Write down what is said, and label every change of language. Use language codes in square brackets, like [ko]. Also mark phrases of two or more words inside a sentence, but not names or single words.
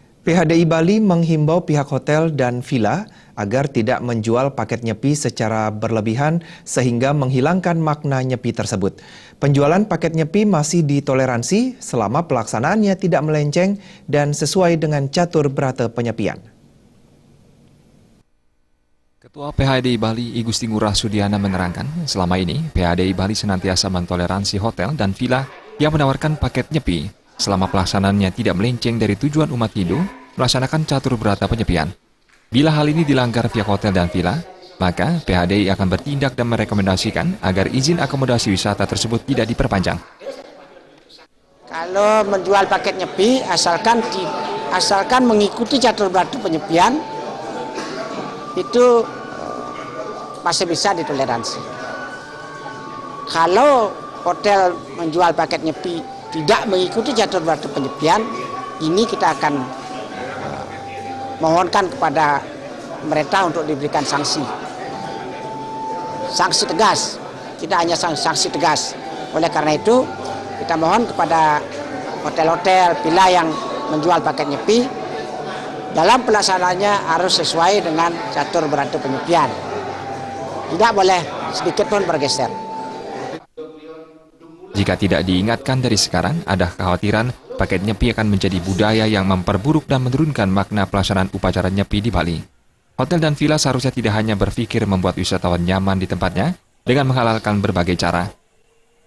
[id] PHDI Bali menghimbau pihak hotel dan villa agar tidak menjual paket nyepi secara berlebihan sehingga menghilangkan makna nyepi tersebut. Penjualan paket nyepi masih ditoleransi selama pelaksanaannya tidak melenceng dan sesuai dengan catur berata penyepian. Ketua PHDI Bali I Gusti Ngurah Sudiana menerangkan, selama ini PHDI Bali senantiasa mentoleransi hotel dan villa yang menawarkan paket nyepi selama pelaksanaannya tidak melenceng dari tujuan umat Hindu melaksanakan catur berata penyepian. Bila hal ini dilanggar pihak hotel dan villa, maka PHDI akan bertindak dan merekomendasikan agar izin akomodasi wisata tersebut tidak diperpanjang. Kalau menjual paket nyepi, asalkan mengikuti catur berata penyepian, itu masih bisa ditoleransi. Kalau hotel menjual paket nyepi tidak mengikuti catur berata penyepian, ini kita akan mohonkan kepada pemerintah untuk diberikan sanksi tegas, tidak hanya sanksi tegas. Oleh karena itu, kita mohon kepada hotel-hotel, villa yang menjual paket nyepi, dalam pelaksanaannya harus sesuai dengan catur berata penyepian. Tidak boleh sedikit pun bergeser. Jika tidak diingatkan dari sekarang, ada kekhawatiran paket nyepi akan menjadi budaya yang memperburuk dan menurunkan makna pelaksanaan upacara nyepi di Bali. Hotel dan villa seharusnya tidak hanya berpikir membuat wisatawan nyaman di tempatnya dengan menghalalkan berbagai cara.